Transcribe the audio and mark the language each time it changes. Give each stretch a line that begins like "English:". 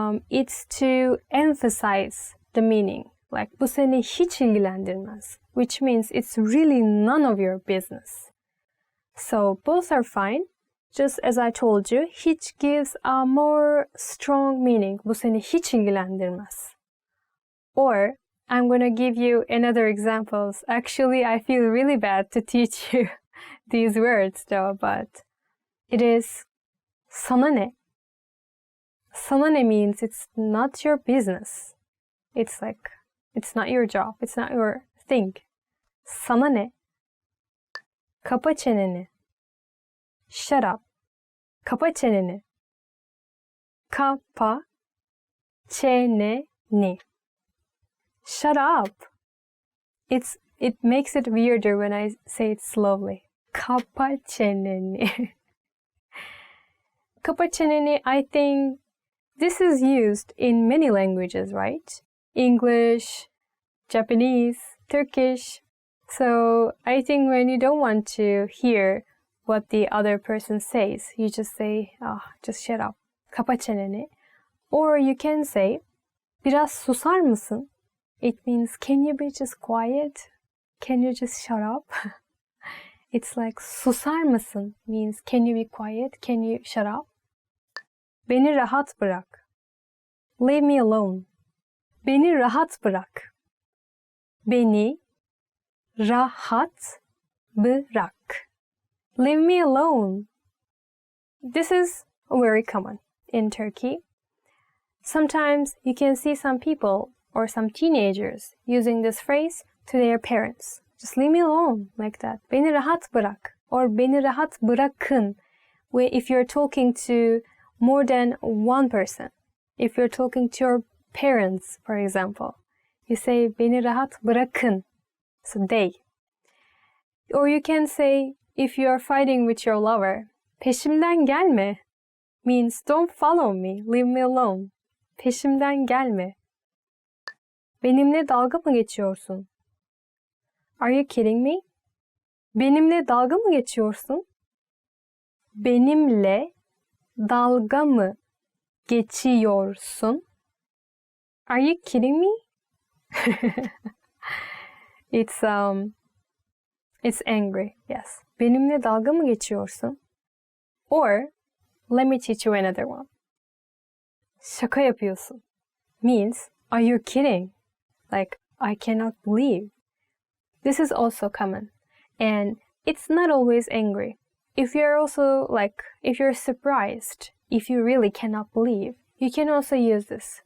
English: It's to emphasize the meaning. Like
Turkish: bu seni hiç ilgilendirmez,
English: which means it's really none of your business. So both are fine. Just as I told you, hiç gives a more strong meaning.
Turkish: Bu seni hiç ilgilendirmez.
English: Or I'm going to give you another examples. Actually, I feel really bad to teach you these words though, but it is
Turkish: sana ne. Sana ne
English: means it's not your business. It's like, it's not your job. It's not your thing.
Turkish: Sana ne. Kapa çeneni.
English: Shut up.
Turkish: Kapa çeneni. Kapa çeneni.
English: Shut up. It makes it weirder when I say it slowly.
Turkish: Kapa çeneni. Kapa çeneni,
English: I think this is used in many languages, right? English, Japanese, Turkish. So I think when you don't want to hear what the other person says, you just say, just shut up.
Turkish: Kapa çeneni.
English: Or you can say,
Turkish: biraz susar mısın?
English: It means, can you be just quiet? Can you just shut up? It's like,
Turkish: susar mısın
English: means, can you be quiet? Can you shut up?
Turkish: Beni rahat bırak.
English: Leave me alone.
Turkish: Beni rahat bırak. Beni rahat bırak.
English: Leave me alone. This is very common in Turkey. Sometimes you can see some people or some teenagers using this phrase to their parents. Just leave me alone, like that.
Turkish: Beni rahat bırak.
English: Or
Turkish: beni rahat bırakın.
English: If you're talking to more than one person. If you're talking to your parents, for example, you say
Turkish: beni rahat bırakın.
English: So they. Or you can say, if you are fighting with your lover,
Turkish: peşimden gelme
English: means don't follow me, leave me alone.
Turkish: Peşimden gelme. Benimle dalga mı geçiyorsun?
English: Are you kidding me?
Turkish: Benimle dalga mı geçiyorsun? Benimle dalga mı geçiyorsun?
English: Are you kidding me? It's angry, yes.
Turkish: Benimle dalga mı geçiyorsun?
English: Or, let me teach you another one.
Turkish: Şaka yapıyorsun
English: means, are you kidding? Like, I cannot believe. This is also common. And it's not always angry. if you're also like, if you're surprised, if you really cannot believe, you can also use this.